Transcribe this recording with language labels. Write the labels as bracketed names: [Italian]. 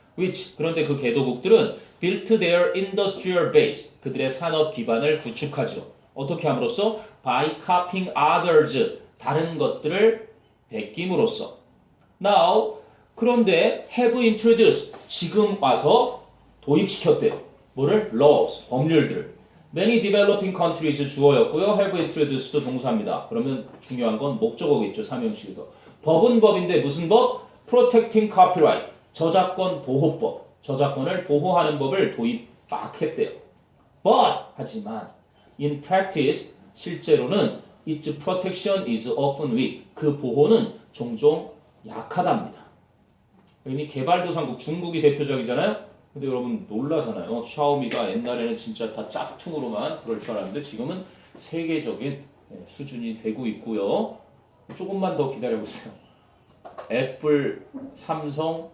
[Korean] which 그런데 그 개도국들은 [English] built their industrial base [Korean] 그들의 산업 기반을 구축하죠. 어떻게 함으로써? [English] by copying others [Korean] 다른 것들을 베낌으로써. Now 그런데 [English] have introduced [Korean] 지금 와서 도입시켰대요. 뭐를? laws 법률들을. [English] Many developing countries [Korean] 주어였고요. [English] have introduced [Korean] 동사입니다. 그러면 중요한 건 목적어겠죠. 삼형식에서. 법은 법인데 무슨 법? [English] Protecting copyright [Korean] 저작권 보호법. 저작권을 보호하는 법을 도입 막 했대요. [English] But [Korean] 하지만 [English] in practice [Korean] 실제로는 [English] its protection is often weak. [Korean] 그 보호는 종종 약하답니다. 여기 개발도상국 중국이 대표적이잖아요. 근데 여러분 놀라잖아요. 샤오미가 옛날에는 진짜 다 짝퉁으로만 그럴 줄 알았는데 지금은 세계적인 수준이 되고 있고요. 조금만 더 기다려보세요. 애플, 삼성,